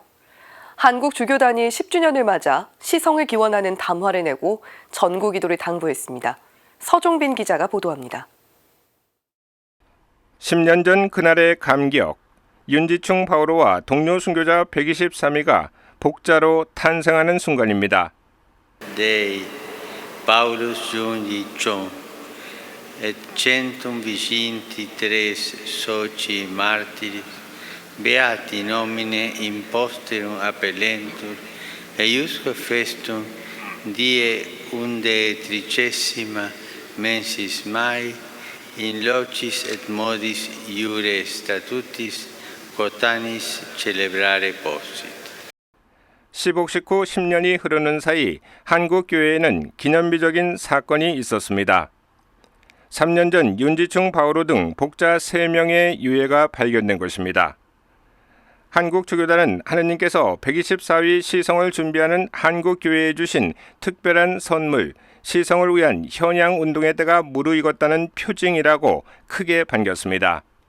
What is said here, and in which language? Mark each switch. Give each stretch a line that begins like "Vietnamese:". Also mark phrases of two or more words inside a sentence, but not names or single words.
Korean: 한국 주교단이 10주년을 맞아 시성을 기원하는 담화를 내고 전구 기도를 당부했습니다. 서종빈 기자가 보도합니다. 10년 전 그날의 감격, 윤지충 바오로와 동료 순교자 123위가 복자로 탄생하는 순간입니다.
Latin: Dei Paulus Jungichon et centum viginti tres soci martiris beati nomine imposterum appellentur eiusque festum die undecima mensis Mai in locis et modis iure statutis cotanis celebrare possit.
Korean: 시복식 후 10년이 흐르는 사이 한국교회에는 기념비적인 사건이 있었습니다. 3년 전 윤지충 바오로 등 복자 3명의 유해가 발견된 것입니다. 한국 주교단은 하느님께서 124위 시성을 준비하는 한국교회에 주신 특별한 선물, 시성을 위한 현양 운동의 때가 무르익었다는 표징이라고 크게 반겼습니다.